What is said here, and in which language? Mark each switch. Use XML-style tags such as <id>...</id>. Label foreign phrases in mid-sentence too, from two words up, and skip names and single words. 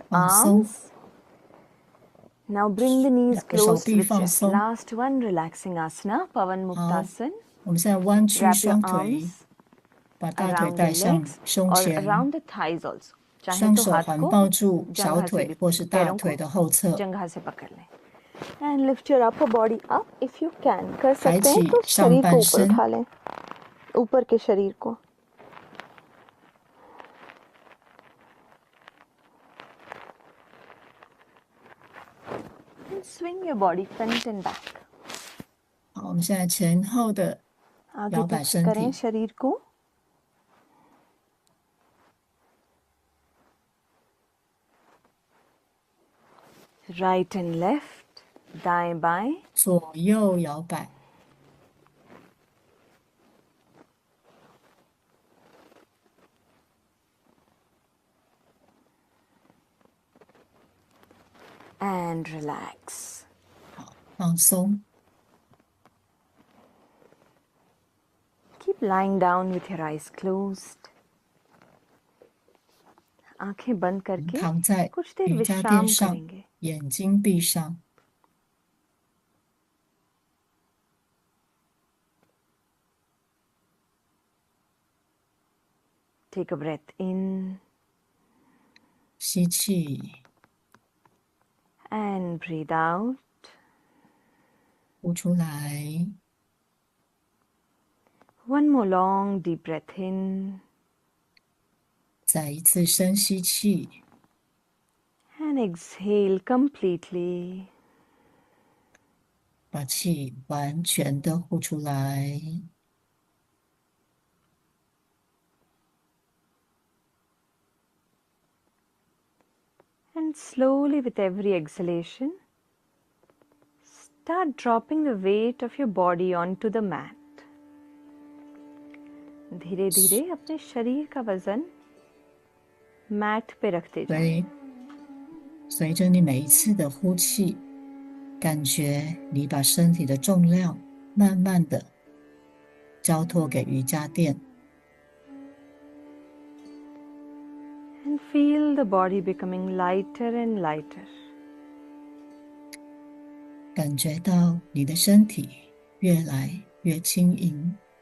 <zh>放松，</zh> <en>arms. Now bring the knees</en> <zh>两个手</zh> <en>close to</en> <zh>臂</zh> <en>the</en> <zh>放</zh> <en>chest.</en> <zh>松。</zh> <en>Last one, relaxing asana, Pavan</en> <zh>好，</zh> <en>Muktasan.</en> <zh>我们现在弯曲</zh> <en>Wrap your</en> <zh>双腿，</zh> <en>arms</en> <zh>把大腿</zh> <en>around</en> <zh>带</zh> <en>the</en> <zh>向</zh> <en>legs</en> <zh>胸</zh> <en>or</en> <zh>前，</zh> <en>around the thighs also.</en> <hi>चाहे</hi> <zh>双</zh> <hi>तो</hi> <zh>手</zh> <hi>हाथ</hi> <zh>环</zh> <hi>को</hi> <zh>抱住小</zh> <hi>जंघा से</hi> <zh>腿</zh> <hi>भी</hi> <zh>或是大</zh> <hi>पैरों को</hi> <zh>腿的后侧，</zh> <hi>जंघा से पकड़ लें.</hi> <en>And lift your upper body up if you can.</en> <hi>कर</hi> <zh>抬</zh> <hi>सकते हैं</hi> <zh>起</zh> <hi>तो</hi> <zh>上</zh> <hi>शरीर को</hi> <zh>半</zh> <hi>ऊपर</hi> <zh>身，</zh> <hi>उठा लें. ऊपर के शरीर को.</hi> <en>And swing your body front and back.</en> <zh>好，我们现在前后的</zh> <hi>आगे</hi> <zh>摇摆</zh> <hi>पीछे</hi> <zh>身</zh> <hi>करें</hi> <zh>体，</zh> <hi>शरीर को.</hi> <en>Right and left,</en> <hi>दाएं बाएं.</hi> <zh>左右摇摆。</zh> <en>And relax.</en> <zh>放松，</zh> <en>Keep lying down with your eyes closed.</en> <hi>आंखें बंद</hi> <zh>我们</zh> <hi>करके</hi> <zh>躺在</zh> <hi>कुछ देर</hi> <zh>瑜伽</zh> <hi>विश्राम</hi> <zh>垫上，</zh> <hi>करेंगे.</hi> <zh>眼睛闭上。</zh> <en>Take a breath in</en> <zh>吸气，</zh> <en>and breathe out.</en> <zh>呼出来，</zh> <en>One more long deep breath in</en> <zh>再一次深吸气，</zh> <en>and exhale completely.</en> <zh>把气完全的呼出来。</zh> <en>And slowly, with every exhalation, start dropping the weight of your body onto the mat.</en> <hi>धीरे धीरे अपने शरीर का वजन मैट पे रखते</hi> <zh>所</zh> <hi>जाएं।</hi> <zh>以随着你每一次的呼气，感觉你把身体的重量慢慢的交托给瑜伽垫，</zh> <en>And feel the body becoming lighter and lighter.</en> <zh>感觉到你的身体越来越轻盈，</zh>